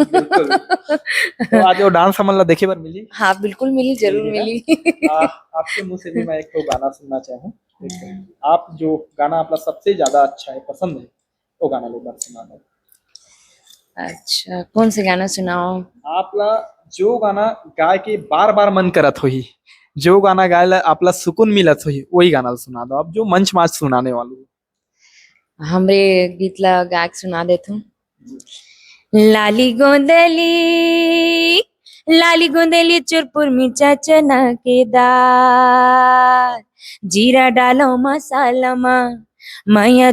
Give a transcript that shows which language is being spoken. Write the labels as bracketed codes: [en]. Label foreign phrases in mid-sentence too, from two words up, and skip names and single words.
[hne] तो आज वो डांस हमन ला देखे बर मिली? हाँ बिल्कुल मिली, जरूर मिली। आपके मुंह से भी मैं एक तो गाना सुनना चाहूँ। आप जो गाना आपला सबसे ज्यादा अच्छा है, पसंद है, वो गाना ले बार सुना दो। अच्छा, कौन से गाना सुनाओ? आपला जो गाना गाय के बार बार मन करत होही, जो गाना गाय ला आपला सुकून मिलत होही, वही गाना सुना दो आप, जो मंच माच सुनाने वालों। हमरे गीत ला गायक सुना देता हूँ। लाली गोंदली चुरपुर मिर्चा चना के दाल, जीरा डालो मसाला माँ, मैया